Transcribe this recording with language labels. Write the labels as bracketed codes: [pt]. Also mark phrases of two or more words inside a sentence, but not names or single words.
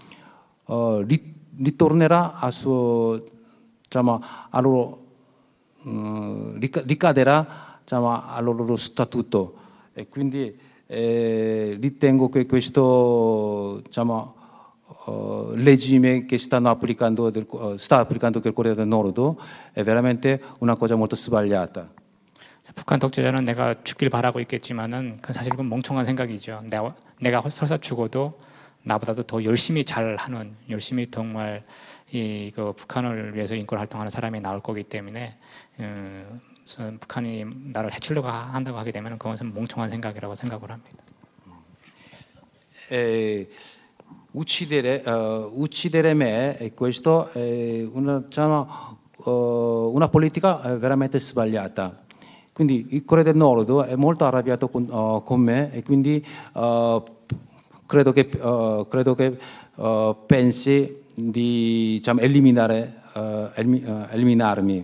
[it] ritornerà ricaderà al loro statuto, e quindi ritengo che questo regime che sta applicando il Corea del Nord è veramente una cosa molto sbagliata. [ko] 북한 독재자는 내가 죽길 바라고 있겠지만은 사실 그건 멍청한 생각이죠. 내가 설사 죽어도 나보다도 더 열심히 잘하는, 열심히 정말 그 북한을 위해서 인권 활동하는 사람이 나올 거기 때문에 북한이 나를 해치려고 한다고 하게 되면 그것은 멍청한 생각이라고 생각을 합니다. [it] Uccidere me, questo è una politica veramente sbagliata. Quindi il Corea del Nord è molto arrabbiato con me, e quindi credo che pensi di eliminarmi.